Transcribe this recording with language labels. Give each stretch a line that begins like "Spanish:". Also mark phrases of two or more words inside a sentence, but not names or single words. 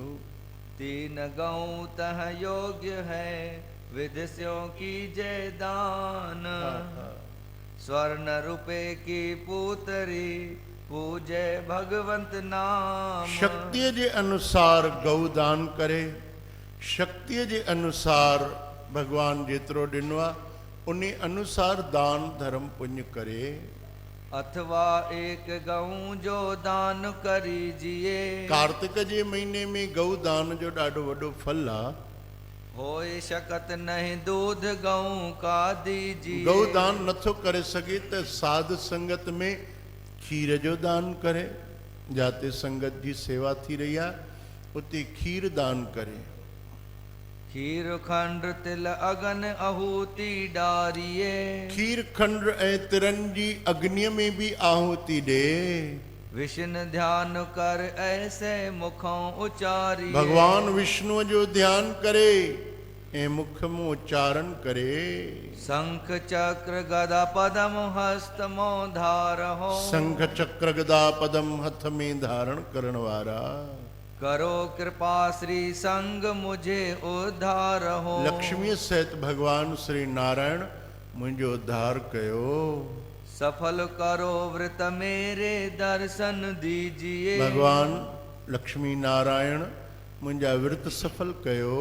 Hindi: तीन गौ तह योग्य है, विदस्यों की जय दान। स्वर्ण रुपए की पूतरी, पूजे भगवंत नाम।
Sindhi: शक्ति जे अनुसार गौदान करे, शक्ति जे अनुसार भगवान जेतिरो ॾिनो आहे उन अनुसार दान धर्म पुण्य करे।
Hindi: अथवा एक गऊ जो दान करीजिए,
Sindhi: कार्तिक जे महीने में गौदान जो ॾाढो वॾो फल आहे।
Hindi: होए शकत नहीं दूध गऊ का दीजिए।
Sindhi: गौदान नथो करे सघे त साध संगत में खीर जो दान करे। जाते संगत जी सेवा थी रही आहे उते खीर दान करे।
Hindi: खीर खंड तिल अगन आहूति डारिए,
Sindhi: खीर खंड ऐं तिरनि जी अग्निय में भी आहुति ॾे।
Hindi: विष्णु ध्यान कर ऐसे मुखों उचारिए।
Sindhi: भगवान विष्णु जो ध्यान करे ऐं मुख में उच्चारण करे।
Hindi: शंख चक्र गदा पदम हस्त मो धारहो।
Sindhi: शंख चक्र गदा पदम हथ में धारण करण वारा।
Hindi: करो कृपा श्री संग मुझे उद्धार हो।
Sindhi: लक्ष्मी सहित भगवान श्री नारायण मुझो उद्धार कयो।
Hindi: सफल करो व्रत मेरे दर्शन दीजिए।
Sindhi: भगवान लक्ष्मी नारायण मुझा व्रत सफल कयो।